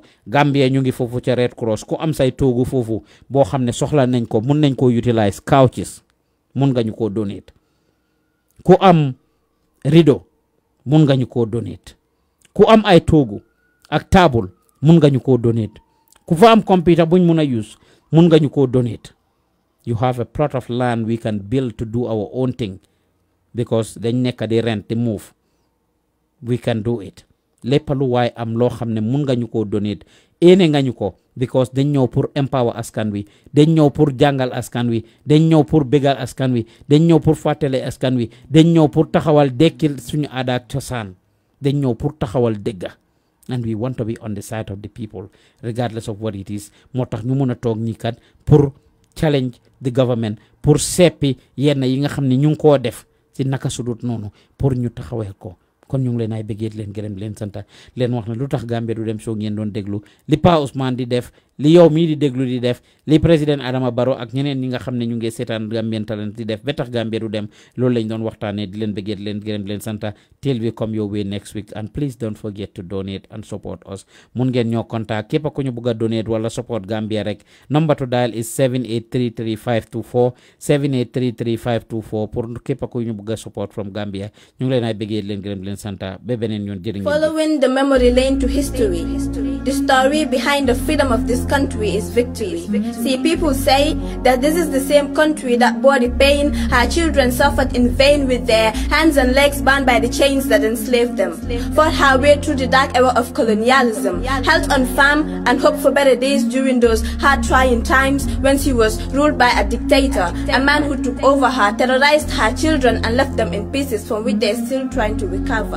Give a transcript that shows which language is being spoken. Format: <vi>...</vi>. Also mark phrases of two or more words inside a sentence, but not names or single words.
<wo>Gambia ñu ngi foofu ca Red Cross ku am say toogu foofu boo xam ne soxla nañ ko mun nañ koo</wo> <en>utilize couches</en> <wo>mun nga ñu koo donate. Ku am rideau mun nga ñu koo donate. Ku am ay toogu ak table mun nga ñu koo donate. Ku fa am computer buñ mun a use mun nga ñu koo donate.</wo> <en>You have a plot of land we can build to do our own thing because</en> <wo>dañ nekk di</wo> <en>rent di move. We can do it.</en> <wo>Lépp lu waay am loo xam ne mun nga ñu koo donate éene nga ñu ko because dañ ñëw pour empower askan wi dañ ñëw pour jàngal askan wi dañ ñëw pour bégal askan wi dañ ñëw pour fàttale askan wi dañ ñëw pour taxawal dekkil suñu aada ak cosaan dañ ñëw pour taxawal dëgga</wo> <en>and we want to be on the side of the people regardless of what it is.</en> <wo>moo tax ñu mën a toog ñi kat pour</wo> <en>challenge the government</en> <wo>pour seppi yenn yi nga xam ne ñu ngi koo def ci naka sudut noonu pour ñu taxawee ko. kon ñu ngi leen ay bëggee leen gërëm leen santa leen wax ne Lutakh Gambia du dem show ngeen doon déglu li Pa Ousmane di def li yow mii di déglu di def li président Adama Barrow ak ñeneen ñi nga xam ne ñu ngi seetaan Gambian Talents di def ba tax Gambia du dem loolu lañ doon waxtaanee di leen bëggee di leen gërëm di leen santa</wo> <en>till we come your way next week and please don't forget to donate and support us</en> <wo>mun ngeen ñoo contact képp ku ñu bëgg a donate wala support Gambia rek</wo> <en>number to dial is</en> <wo>7833524 7833524 pour képp ku ñu bëgg a</wo> <en>support from</en> <wo>Gambia ñu ngi leen ay bëggee di leen gërëm di leen santa ba beneen yoon jërë ngeen jëf.</wo> <en>Following the memory lane to history, the story behind the freedom of this country is victory. See, people say that this is the same country that bore the pain her children suffered in vain with their hands and legs bound by the chains that enslaved them, fought her way through the dark era of colonialism, held on farm and hoped for better days during those hard trying times when she was ruled by a dictator, a man who took over her, terrorized her children and left them in pieces from which they're still trying to recover.</en>